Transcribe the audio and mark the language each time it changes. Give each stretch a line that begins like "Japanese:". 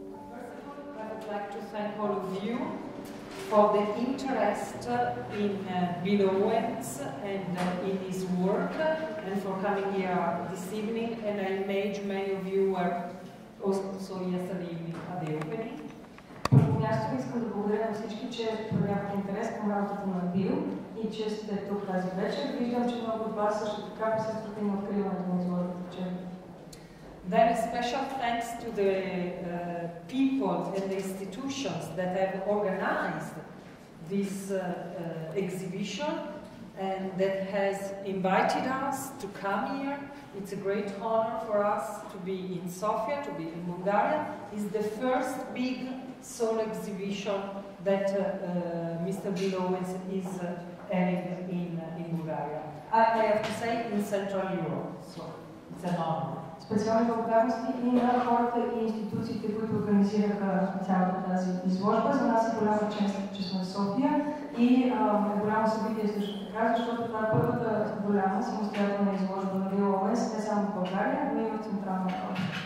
English: First of all, I would like to thank all of you for the interest in Bil Ouens and in his work, and for coming here this evening. And I imagine many of you were also yesterday evening at the opening.
Bulgarian: Първо място искам да благодаря на всички, че проявяват интерес към работата на Бил и че сте тук тази вечер. Виждам, че много от вас също така присъствате на откриването на изложбата вчера.
English: Then a special thanks to the people and the institutions that have organized this exhibition and that has invited us to come here. It's a great honor for us to be in Sofia, to be in Bulgaria. It's the first big solo exhibition that Mr. Bil Ouens is having in Bulgaria. I have to say in Central Europe, so it's an honor.
Bulgarian: Специални благодарности и на хората и институциите, които организираха цялата тази изложба. За нас е голяма чест, че сме в София и голямо събитие също така, защото това е първата голяма самостоятелна изложба на Бил Оуенс, не само в България, но и в Централна Европа.